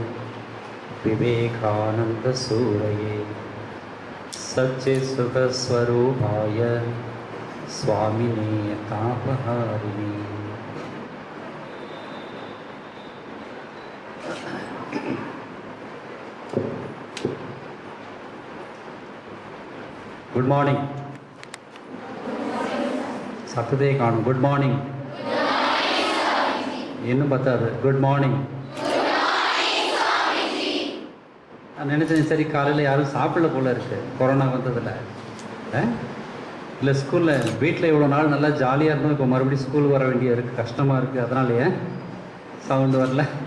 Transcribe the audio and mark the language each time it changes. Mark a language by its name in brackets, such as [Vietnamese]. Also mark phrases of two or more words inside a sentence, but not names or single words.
[Sanskrit] विवेकानन्दसूरये सच्चित्सुखस्वरूपाय स्वामिने तापहारिणे. [English] Good morning. [Tamil] சத்தத்தே காணும். [English] Good morning. [Tamil] இன்னும் பத்தாது. [English] Good morning. [Tamil] நான் நினச்சேன் சரி காலையில் யாரும் சாப்பிடல போல இருக்கு கொரோனா வந்ததில். இல்லை ஸ்கூலில் வீட்டில் இவ்வளோ நாள் நல்லா ஜாலியாக இருந்தோம், இப்போ மறுபடியும் ஸ்கூல் வர வேண்டிய இருக்குது, கஷ்டமாக இருக்குது, அதனாலேயே சவுண்டு வரல.